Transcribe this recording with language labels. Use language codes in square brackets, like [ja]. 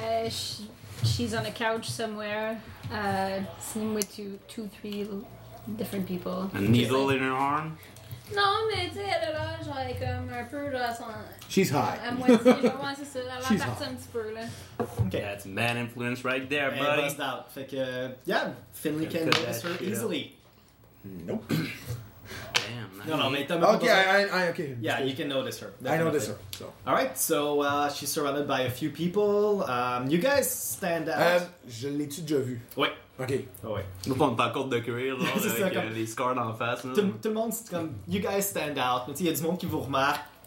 [en] she's on a couch somewhere, sitting with two, three different people. A needle like, in her arm. [fr] Non, mais tu sais, elle a l'air genre comme un peu là son. [en] She's high. [fr] À moitié, je pense c'est ça. Elle va partir un petit peu là. [en] Okay, that's man influence right there, and buddy. Bust out. [fr] Fait que, [en] yeah, Finley can do this for easily. Nope. Damn. No, okay, I okay. Yeah, you can notice her. Definitely. I notice her. So. All right, so she's surrounded by a few people. You guys stand out. [fr] Je l'ai-tu déjà vu? Oui. OK. Oh, oui. Nous prenons pas compte de courir, là, avec ça, comme, les scores dans la face. Tout le monde, c'est comme, [en] you guys stand out. [fr] Mais tu sais, il y a du monde qui vous remarque.